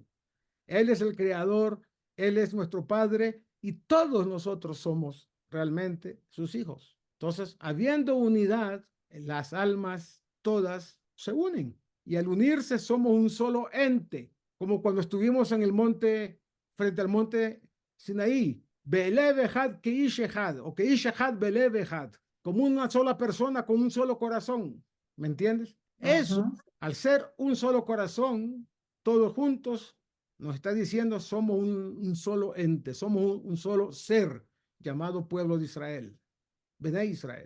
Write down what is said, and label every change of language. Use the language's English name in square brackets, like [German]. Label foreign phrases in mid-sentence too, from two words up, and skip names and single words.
[Spanish] Él es el creador, Él es nuestro Padre y todos nosotros somos realmente sus hijos. Entonces, habiendo unidad, las almas todas se unen y al unirse somos un solo ente, como cuando estuvimos en el monte, frente al monte Sinaí, [Hebrew] בלב אחד כאיש אחד או כאיש אחד בלב אחד, [Spanish] como una sola persona con un solo corazón, ¿me entiendes? Eso, al ser un solo corazón, todos juntos, nos está diciendo somos un solo ente, somos un solo ser llamado pueblo de Israel, [Hebrew] בני ישראל.